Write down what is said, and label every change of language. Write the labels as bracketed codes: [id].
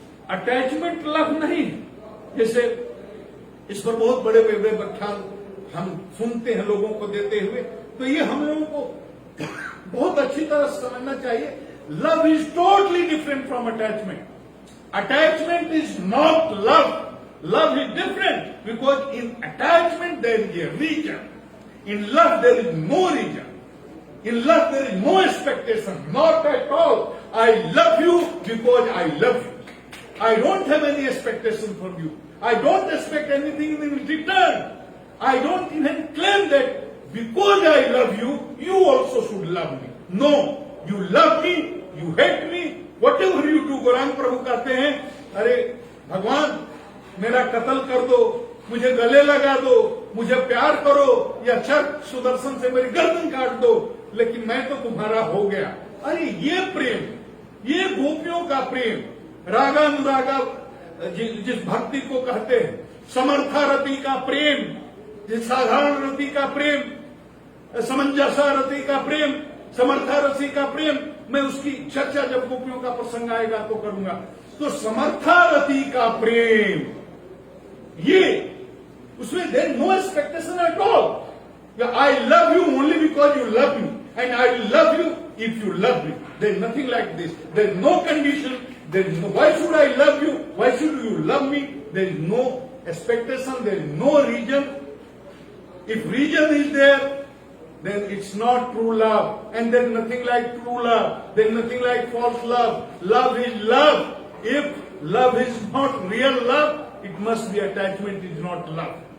[hi] Attachment love नहीं। जैसे इस पर बहुत बड़े बड़े व्याख्यान हम सुनते हैं लोगों को देते हुए, तो ये हम लोगों को बहुत अच्छी तरह समझना चाहिए। [en] Love is totally different from attachment. Attachment is not love. Love is different, because in attachment there is a region. In love there is no region. In love there is no expectation, not at all. I love you because I love you. I don't have any expectation from you. I don't expect anything in return. I don't even claim that because I love you, you also should love me. No, you love me, you hate me, whatever you do. [hi] Gaurang प्रभु कहते हैं, अरे भगवान मेरा कत्ल कर दो, मुझे गले लगा दो, मुझे प्यार करो, या चर्क सुदर्शन से मेरी गर्दन काट दो, लेकिन मैं तो तुम्हारा हो गया। अरे ये प्रेम, ये गोपियों का प्रेम, रागानुरागा जिस भक्ति को कहते हैं, समर्था रति का प्रेम, जिस साधारण रति का प्रेम, समंजसा रति का प्रेम, समर्था रति का प्रेम, मैं उसकी चर्चा जब गोपियों का प्रसंग आएगा तो करूंगा। तो समर्था रति का प्रेम, ये उसमें [en] There no expectation at all. I love you only because you love me, and I love you if you love me. There is nothing like this, there is no condition, there is no why should I love you, why should you love me. There is no expectation, there is no reason. If reason is there, then it's not true love, and there is nothing like true love, there is nothing like false love. Love is love. If love is not real love, it must be attachment is not love.